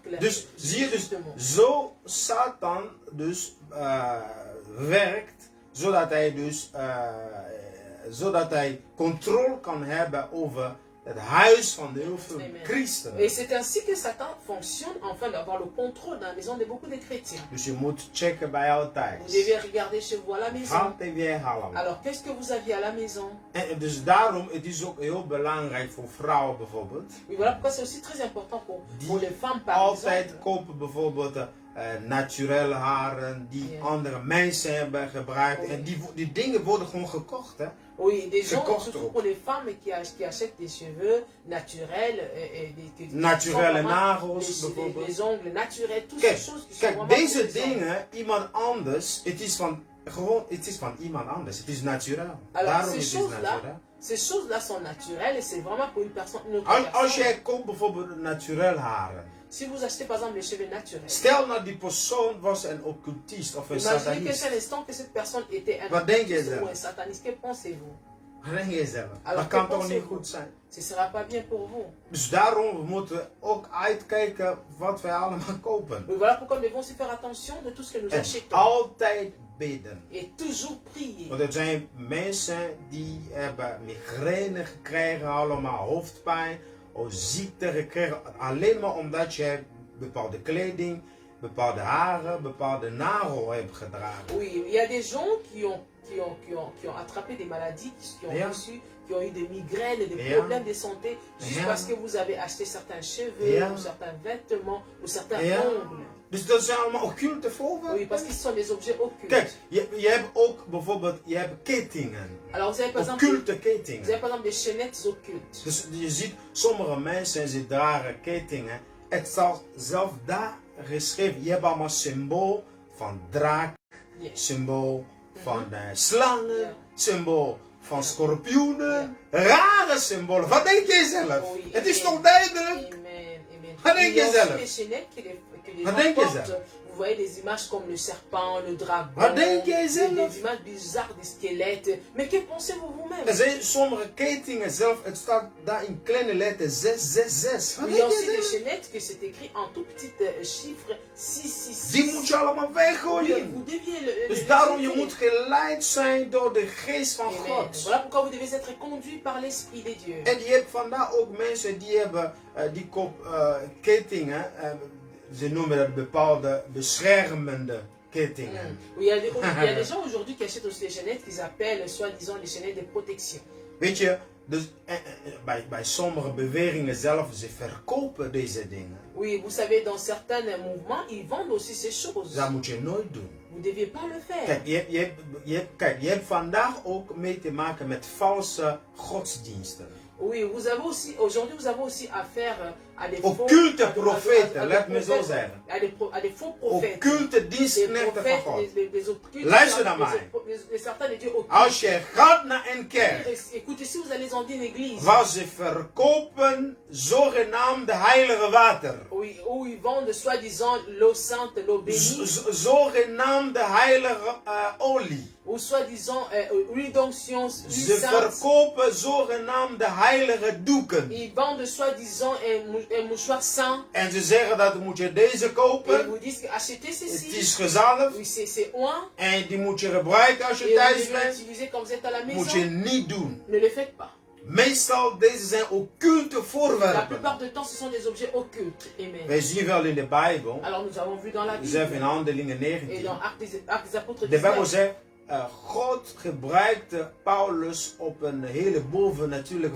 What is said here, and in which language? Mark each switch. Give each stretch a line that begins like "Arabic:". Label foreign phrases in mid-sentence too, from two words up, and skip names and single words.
Dutch: Dus zie je dus, zo Satan dus werkt, zodat hij controle kan hebben over het huis van de heel veel christenen.
French: Et c'est ainsi que Satan fonctionne, afin d'avoir le contrôle dans la maison de beaucoup de chrétiens.
Dutch: Dus je moet checken bij jou thuis.
French: Vous devez regarder chez vous à la maison.
Dutch: Wat heb jij allemaal?
French: Alors, qu'est-ce que vous aviez à la maison?
Dutch: En dus daarom, het is ook heel belangrijk voor vrouwen bijvoorbeeld.
French: Oui, voilà pourquoi c'est aussi très important pour les femmes par
Dutch: altijd
French: exemple.
Dutch: kopen bijvoorbeeld naturele haren die andere mensen hebben gebruikt. En die dingen worden gewoon gekocht, hè?
French: Oui, des gens, surtout pour les femmes qui achètent des cheveux naturels,
Dutch: naturele nagels bijvoorbeeld.
French: Les ongles naturels, toutes ces choses qui sont
Dutch: kijk, deze dingen, iemand anders, het is van iemand anders. Het is naturel. Daarom is het naturel.
French: Ces choses-là sont naturelles et c'est vraiment pour une personne.
Dutch: Als jij koopt bijvoorbeeld naturel haren.
French: Si vous achetez par exemple les cheveux naturels.
Dutch: Stel nou die persoon was een occultist of een satanist.
French: Imaginez qu'un instant que cette personne était un occultiste ou un sataniste. Que pensez-vous?
Dutch: Wat denk je zelf? Dat kan toch niet goed zijn?
French: Ce sera pas bien pour vous.
Dutch: Dus daarom moeten we ook uitkijken wat wij allemaal kopen.
French: Oui, voilà pourquoi nous devons aussi faire attention de tout ce que nous achetons.
Dutch: Altijd bidden.
French: Et toujours prier.
Dutch: Want er zijn mensen die hebben migraine gekregen, allemaal hoofdpijn, of ziekte gekregen, alleen maar omdat je bepaalde kleding, bepaalde haren, bepaalde nagel hebt gedragen.
French: Oui, il y a des gens qui ont attrapé des maladies, qui ont eu des migraines, des problèmes de santé, juste parce que vous avez acheté certains cheveux, ou certains vêtements, ou certains ongles.
Dutch: Dus dat zijn allemaal occulte voorwerpen.
French: Oui, parce que ce sont des objets occultes.
Dutch: Kijk, je hebt ook bijvoorbeeld, kettingen.
French: Alors, vous avez par exemple,
Dutch: occulte kettingen.
French: Vous avez par exemple des chaînettes occultes.
Dutch: Dus je ziet, sommige mensen ze dragen kettingen. Het staat zelf daar geschreven. Je hebt allemaal symbool van draak, symbool van slangen, symbool van schorpioenen. Rare symbolen. Wat denk je zelf? Het is toch duidelijk? Wat denk je zelf? Wat denk je zelf?
French: Vous voyez des images comme le serpent, le dragon, des images bizarres, des squelettes. Mais que pensez-vous vous-même?
Dutch: Er zijn sommige ketingen zelf, het staat daar in kleine letter 666.
French: Il y a aussi des chaînettes que c'est écrit en tout petit chiffre 666.
Dutch: Die moet je allemaal weggooien.
French: Oui, vous deviez
Dutch: dus daarom je moet geleid zijn door de geest van God.
French: Voilà pourquoi vous devez être conduit par l'esprit de Dieu.
Dutch: En je hebt vandaag ook mensen die hebben die kettingen. Ze noemen dat bepaalde beschermende kettingen.
French: Oui, il y a des gens aujourd'hui qui achètent aussi des chaînettes qu'ils appellent soi-disant des chaînettes de protection.
Dutch: Weet je, dus, bij sommige beweringen zelf, ze verkopen deze dingen.
French: Oui, vous savez, dans certains mouvements, ils vendent aussi ces choses.
Dutch: Dat moet je nooit doen.
French: Vous ne deviez pas le faire.
Dutch: Kijk, je hebt vandaag ook mee te maken met valse godsdiensten.
French: Oui, aujourd'hui vous avez aussi affaire à des occulte prophètes,
Dutch: laat me zo zeggen.
French: À des faux prophètes.
Dutch: Occulte dienstknechten van God.
French: Des
Dutch: luister naar mij.
French: Certains de Dieu occultes.
Dutch: Als je gaat naar een kerk,
French: écoutez, si vous allez dans une église,
Dutch: waar ze verkopen zogenaamde heilige water.
French: Où ils vendent soi-disant l'eau sainte, l'eau bénie.
Dutch: Zogenaamde heilige olie.
French: Ou soi-disant huile d'onction,
Dutch: Ze verkopen zogenaamde heilige doeken.
French: Ils vendent soi-disant un mouchoir saint.
Dutch: En ze zeggen dat moet je deze kopen.
French: Et ils vous disent achetez ceci.
Dutch: Het is gezalfd.
French: Oui, c'est oint.
Dutch: En die moet je gebruiken als je
French: Et
Dutch: thuis
French: vous
Dutch: bent.
French: l'utilisez quand vous êtes à la maison.
Dutch: Moet je niet doen.
French: Ne le faites pas.
Dutch: Meestal deze zijn occulte
French: La
Dutch: voorwerpen.
French: plupart du temps, ce sont des objets occultes. Amen.
Dutch: Wij zien wel in de Bijbel.
French: Alors nous avons vu dans la Bible.
Dutch: Zelf in Handelingen
French: Et
Dutch: 19.
French: dans Actes des Apôtres
Dutch: De Bijbel
French: 19.
Dutch: zegt, God gebruikte Paulus op een hele bovennatuurlijke